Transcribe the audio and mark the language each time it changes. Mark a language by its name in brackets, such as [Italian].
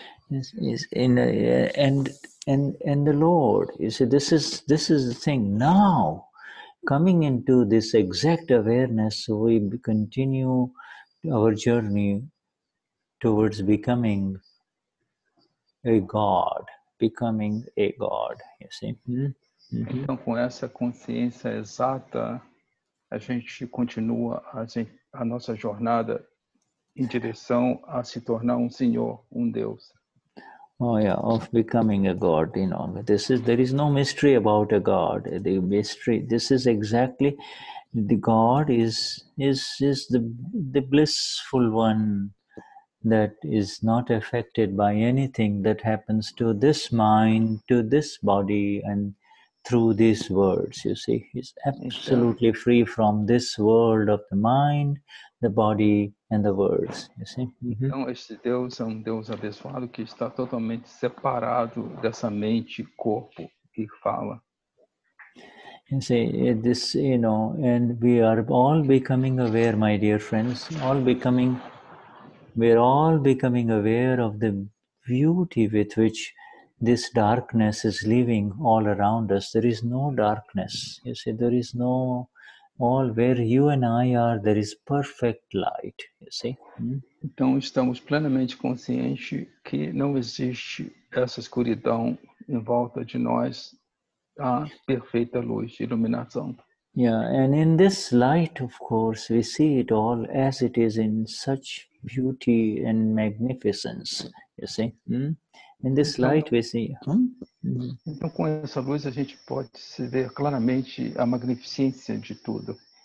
[English] Yes, and the Lord, you see, this is the thing. Now, coming into this exact awareness, we continue our journey towards becoming a God, you see. [Portuguese] Então, com essa consciência exata, a gente continua a nossa jornada em direção a se tornar Senhor, Deus. [English] Oh yeah, of becoming a God, you know. There is no mystery about a God. This is exactly, the God is the blissful one that is not affected by anything that happens to this mind, to this body, and through these words, you see. He's absolutely free from this world of the mind, the body and the words. You see? [Portuguese] Então, este Deus é Deus abençoado que está totalmente separado dessa mente, corpo que fala. [English] You see, this, and we are all becoming aware, my dear friends, we're all becoming aware of the beauty with which this darkness is living all around us. There is no darkness. You see, there is no, all where you and I are, there is perfect light. You see? [Portuguese] Então, estamos plenamente conscientes que não existe essa escuridão em volta de nós, a perfeita luz de iluminação. [English] Yeah, and in this light, of course, we see it all as it is in such beauty and magnificence, you see. In this light we see. [Portuguese] Então, com essa luz, a gente pode se ver claramente a magnificência de tudo.